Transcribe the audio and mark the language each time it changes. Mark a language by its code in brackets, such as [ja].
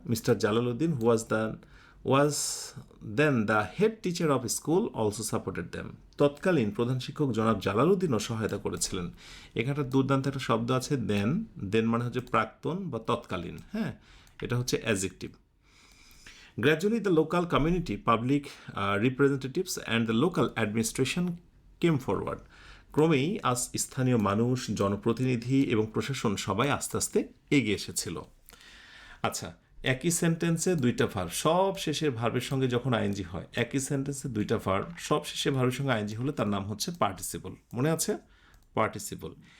[en] mister Jalaluddin was then the head teacher of school also supported them, [bn] তৎকালীন প্রধান শিক্ষক জনাব জালালউদ্দিনও সহায়তা করেছিলেন। এখানটা দুর্দান্ত একটা শব্দ আছে দেন মানে হচ্ছে প্রাক্তন বা তৎকালীন, হ্যাঁ, এটা হচ্ছে adjective. [en] Gradually, the local community, public representatives and the local administration came forward. [bn] ক্রমেই আজ স্থানীয় মানুষ, জনপ্রতিনিধি এবং প্রশাসন সবাই আস্তে আস্তে এগিয়ে এসেছিল। আচ্ছা, একই সেন্টেন্সে দুইটা ভার্ব, সব শেষের ভার্বের সঙ্গে যখন আইএনজি হয়, একই সেন্টেন্সে দুইটা ভার্ব, সব শেষের ভার্বের সঙ্গে আইএনজি হলে তার নাম হচ্ছে পার্টিসিপল। মনে আছে? পার্টিসিপল।